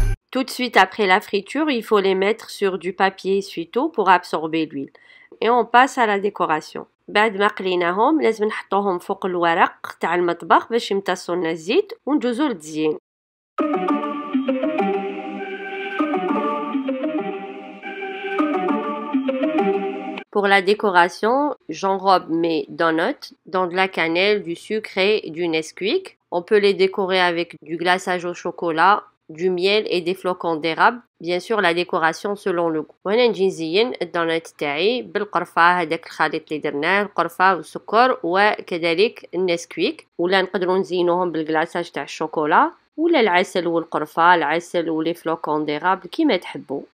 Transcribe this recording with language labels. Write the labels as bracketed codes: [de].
[fr] Tout de suite après la friture, il faut les mettre sur du papier essuie-tout pour absorber l'huile. Et on passe à la décoration. [ar] بعد ما قليناهم لازم نحطوهم فوق الورق تاع المطبخ باش يمتصوا لنا الزيت وندوزو للتزيين. [fr] Pour la décoration, j'enrobe mes donuts dans de la cannelle, du sucre et du Nesquik. On peut les décorer avec du glaçage au chocolat, du miel et des flocons d'érable. Bien sûr, la décoration selon le goût. [ar] وهنا نجي نزين الدونات تاعي بالقرفة، هذاك الخليط اللي درناه، القرفة والسكر وكذلك النسكويك، ولا نقدروا نزينوهم بالغلاصاج تاع الشوكولا ولا العسل والقرفة، العسل ولي فلوكون ديرابل كيما تحبوا.